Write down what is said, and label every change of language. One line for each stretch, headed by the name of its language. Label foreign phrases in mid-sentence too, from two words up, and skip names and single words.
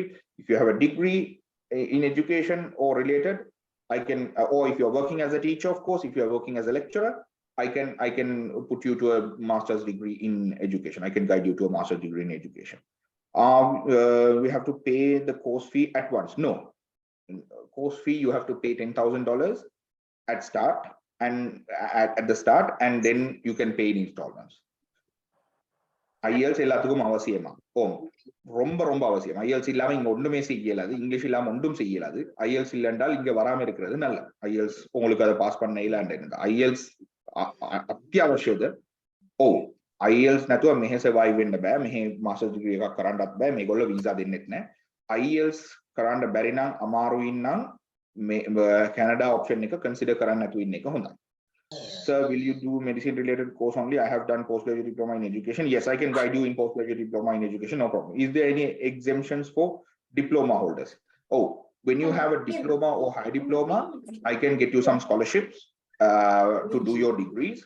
English: If you have a degree in education or related, I can, or if you're working as a teacher, of course, if you're working as a lecturer, I can put you to a master's degree in education. I can guide you to a master's degree in education. We have to pay the course fee at once. No, course fee, you have to pay $10,000 at start, and at the start, and then you can pay in installments.
Tamil: IELTS எல்லாத்துக்கும் அவசியமா ரொம்ப ரொம்ப அவசியம். IELTS இல்லாம இங்க ஒண்ணுமே செய்யலாது, இங்கிலீஷ் இல்லாம ஒன்றும் செய்யலாது. IELTS இல்லைன்றால் இங்க வராம இருக்கிறது நல்ல. IELTS உங்களுக்கு அதை பாஸ் பண்ண இல்ல.
Sinhala: IELTS අත්‍යවශ්‍යද? ඔව්. IELTS නැතුව මෙහෙ සර්වයිව් වෙන්න බෑ. මෙහෙ
English: master degree
Sinhala: එකක් කරන්නත් බෑ. මේගොල්ලෝ වීසා දෙන්නෙත් නැහැ. IELTS කරන්න බැරි නම් අමාරුයින් නම් මේ කැනඩා ඔප්ෂන් එක කන්සිඩර් කරන්න නැතුව ඉන්න එක හොඳයි.
English: Sir, will you do medicine related course only? I have done postgraduate diploma in education. Yes, I can guide you in postgraduate diploma in education, no problem. Is there any exemptions for diploma holders? Oh, when you have a diploma or high diploma, I can get you some scholarships to do your degrees.